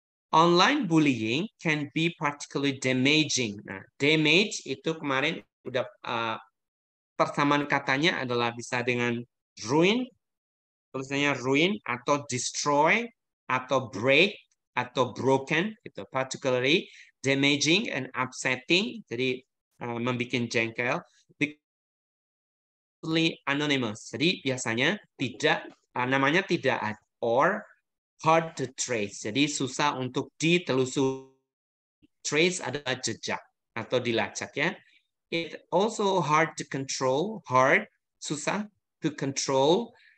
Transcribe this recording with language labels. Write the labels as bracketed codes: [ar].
[en] Online bullying can be particularly damaging. [id] Nah, damage itu kemarin udah persamaan katanya adalah bisa dengan ruin, tulisannya ruin, atau destroy, atau break, atau broken, gitu. [en] Particularly damaging and upsetting, [id] jadi membuat jengkel. Anonymous, jadi biasanya namanya tidak ada, [en] or hard to trace, [id] jadi susah untuk ditelusuri. Trace adalah jejak atau dilacak ya. [en] It also hard to control, susah to control,